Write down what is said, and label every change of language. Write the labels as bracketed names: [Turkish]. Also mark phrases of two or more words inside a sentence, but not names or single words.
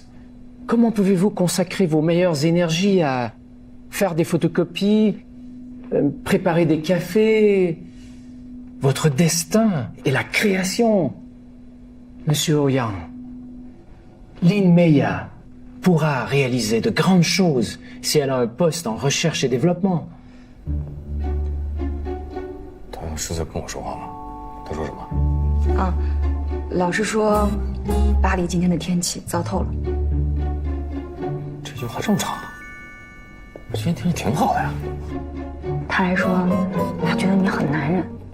[French] Comment pouvez-vous consacrer vos meilleures énergies à faire des photocopies, préparer des cafés? Votre destin est la création. Monsieur Ouyang, Lynn Meyer pourra réaliser de grandes choses si elle a un poste en recherche et développement. [Chinese] 他是在跟我说话吗？他说什么？啊，老师说，巴黎今天的天气糟透了。这句话这么长？我今天天气挺好的呀。他还说，他觉得你很男人。